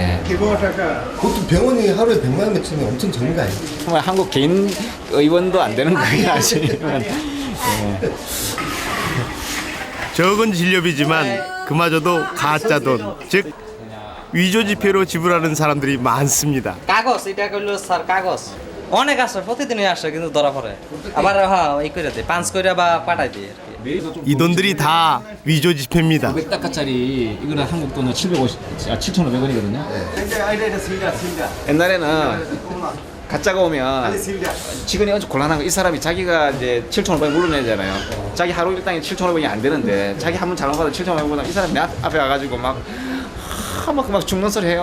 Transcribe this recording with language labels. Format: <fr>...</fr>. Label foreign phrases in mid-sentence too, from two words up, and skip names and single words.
<ko>그것도 병원이 하루에 100만 원 매출이면 엄청 적은 거 아니에요? 정말 한국 개인 의원도 안 되는 거예요, 아직. 적은 진료비지만 그마저도 가짜 돈, 즉 위조 지폐로 지불하는 사람들이 많습니다.</ko> <bn>কাগজ এটা কইলো স্যার কাগজ অনেক আসে প্রতিদিনই আসে কিন্তু ধরা পড়ে আবার হ্যাঁ এই করে দেয় পাঁচ করে বা পাঠাই দেয় আর কি</bn> <ko>이 돈들이 다 위조 지폐입니다. 500달러짜리 이거는 한국 돈은 7,500원이거든요. 옛날에는 가짜가 오면 직원이 아주 곤란한 거 이 사람이 자기가 이제 7,500원 물어내잖아요. 자기 하루 일당이 7,500원이 안 되는데 자기 한 번 잘못 받아 7,500원보다 이 사람이 내 앞에 와가지고 막 죽는 소리 해요.</ko>